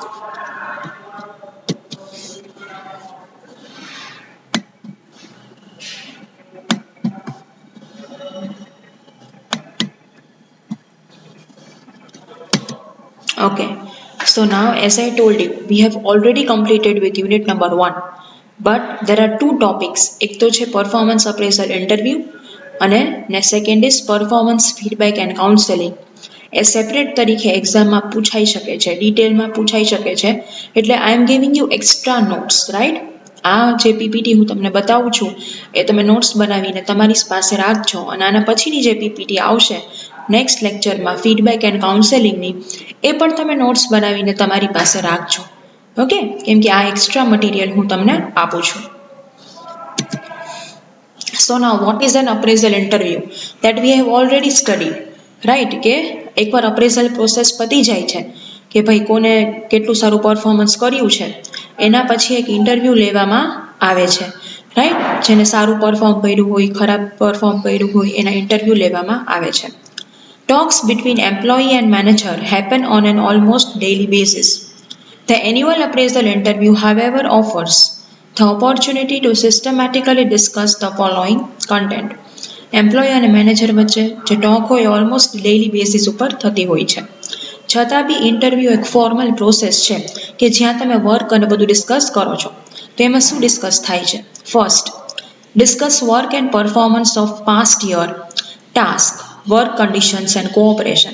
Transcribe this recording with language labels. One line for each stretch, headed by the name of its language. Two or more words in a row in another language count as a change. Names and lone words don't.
English: Okay, so now, as I told you, we have already completed with unit number 1. But there are two topics.
Gujarati: એક તો છે
English: performance appraisal interview અને second is performance feedback and counseling.
Gujarati: એ સેપરેટ તરીકે એક્ઝામમાં પૂછાઈ શકે છે, ડિટેલમાં પૂછાઈ શકે છે. એટલે
English: I am giving you extra notes,
Gujarati: રાઈટ? આ જે પીપીટી હું તમને બતાવું છું એ તમે નોટ્સ બનાવીને તમારી પાસે રાખજો અને આના પછીની જે પીપીટી આવશે
English: next lecture feedback and counseling
Gujarati: એ પણ તમે નોટ્સ બનાવીને તમારી પાસે રાખજો. ઓકે, કેમ કે આ
English: extra material
Gujarati: હું તમને આપું છું.
English: So now what is an appraisal interview? That we have already studied, right?
Gujarati: કે એકવાર
English: appraisal process
Gujarati: પતી જાય છે કે ભાઈ કોને કેટલું સારું પરફોર્મન્સ કર્યું છે, એના પછી એક ઇન્ટરવ્યૂ લેવામાં આવે છે, રાઈટ? જેને સારું પરફોર્મ કર્યું હોય, ખરાબ પરફોર્મ કર્યું હોય, એના ઇન્ટરવ્યૂ લેવામાં આવે છે.
English: Talks between employee and manager happen on an almost daily basis. The annual appraisal interview, however, offers the opportunity to systematically discuss the following content.
Gujarati: એમ્પ્લોય અને મેનેજર વચ્ચે જે ટોક હોય
English: almost daily basis
Gujarati: ઉપર થતી હોય છે. છતાં બી ઇન્ટરવ્યૂ એક
English: formal process
Gujarati: છે કે જ્યાં તમે વર્ક અને બધું ડિસ્કસ કરો છો. તો એમાં શું ડિસ્કસ થાય છે?
English: first, discuss work and performance of past year, task, work conditions and cooperation.